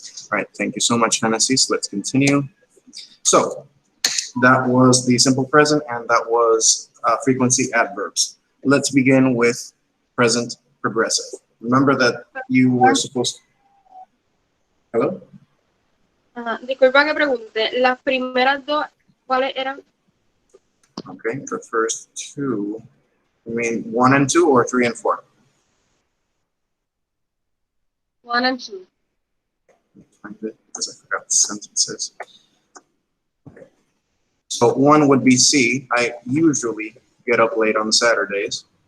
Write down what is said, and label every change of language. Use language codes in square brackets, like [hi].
[en] All right, thank you so much, Genesis. Let's continue. So that was the simple present, and that was frequency adverbs. Let's begin with present progressive. Remember that you were supposed to... Hello? [es] Disculpa que pregunte, las primeras 2, ¿cuáles eran? [en] Okay, the first 2, you mean 1 and 2 or 3 and 4? 1 and 2. Find it because I forgot the sentences. Okay. So 1 would be C. I usually get up late on Saturdays.